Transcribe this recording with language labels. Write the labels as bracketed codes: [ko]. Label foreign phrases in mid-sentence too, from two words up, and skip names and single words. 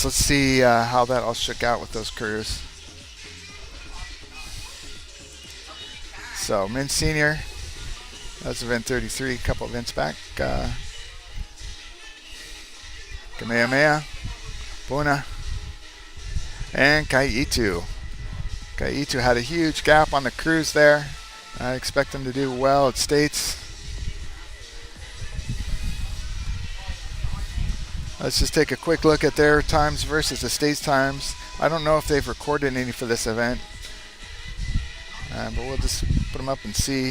[en] Let's see how that all shook out with those crews. So men's senior, that's event 33, a couple events back. Kamehameha, Puna, and ʻEhitu. ʻEhitu had a huge gap on the crews there. I expect them to do well at States. Let's just take a quick look at their times versus the States times. I don't know if they've recorded any for this event, but we'll just put them up and see.